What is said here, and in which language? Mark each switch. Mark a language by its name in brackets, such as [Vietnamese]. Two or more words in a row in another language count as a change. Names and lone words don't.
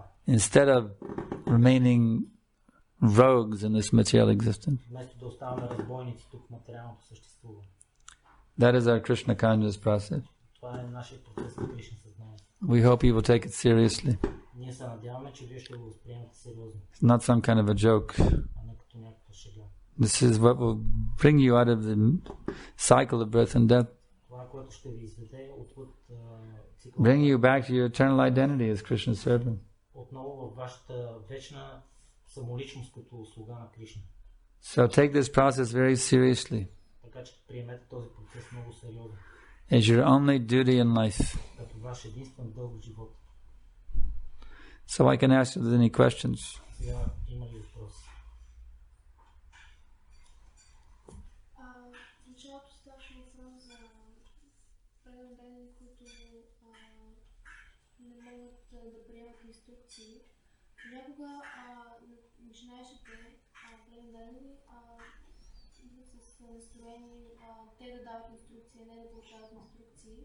[English] instead of remaining rogues in this material existence. [Bulgarian] Вместо да оставаме разбойници тук в материалното съществуване. [English] That is our Krishna conscious process. [Bulgarian] Това е нашия процес на Кришна съзнание. [English] We hope you will take it seriously. [Bulgarian] Ние се надяваме, че вие ще го възприемете сериозно, [English] It's not some kind of a joke. [Bulgarian] а не като някаква шега. [English] This is what will bring you out of the cycle of birth and death. [Bulgarian] Това, което ще ви изведе отвъд цикъла, [English] Bring you back to your eternal identity as Krishna's servant. [Bulgarian] отново във вашата вечна самоличност като слуга на Кришна. [English] So take this process very seriously [Bulgarian] Така че приемете този процес много сериозно, [English] as your only duty in life. [Bulgarian] като ваш единствен дълг в живота. [English] So I can ask you if there's any questions. [Bulgarian] Сега има ли въпроси? В началото ставаше въпрос за преданни, които не могат да приемат инструкции. Понякога начинаещите преданни идват с настроение те да дават инструкции, не да получават инструкции.